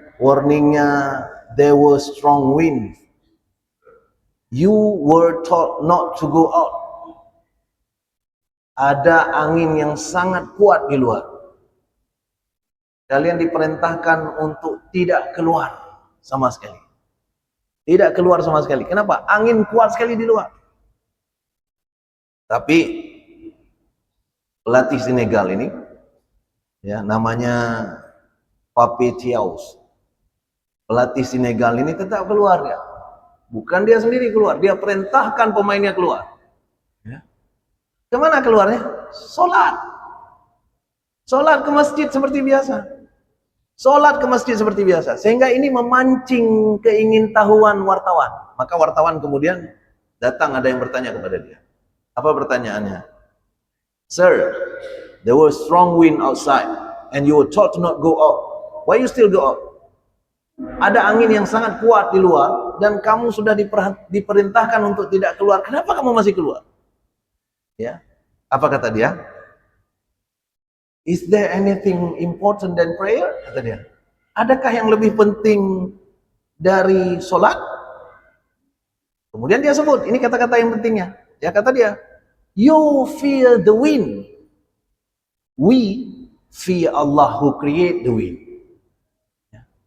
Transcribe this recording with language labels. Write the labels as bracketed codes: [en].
[en] Warningnya, there was strong wind. You were told not to go out. [id] Ada angin yang sangat kuat di luar. Kalian diperintahkan untuk tidak keluar sama sekali. Tidak keluar sama sekali. Kenapa? Angin kuat sekali di luar. Tapi pelatih Senegal ini, ya namanya Pape Thiaw. Pelatih Senegal ini tetap keluar ya. Bukan dia sendiri keluar, dia perintahkan pemainnya keluar. Ya. Kemana keluarnya? Sholat. Sholat ke masjid seperti biasa. Sholat ke masjid seperti biasa. Sehingga ini memancing keingintahuan wartawan. Maka wartawan kemudian datang, ada yang bertanya kepada dia. Apa pertanyaannya? [en] Sir, there was strong wind outside and you were told to not go out. Why you still go out? [id] Ada angin yang sangat kuat di luar dan kamu sudah diperintahkan untuk tidak keluar. Kenapa kamu masih keluar? Ya. Apa kata dia? [en] Is there anything important than prayer? [id] Kata dia. Adakah yang lebih penting dari sholat? Kemudian dia sebut, ini kata-kata yang pentingnya. Ya kata dia, [en] you fear the wind. We fear Allah who create the wind. Ya.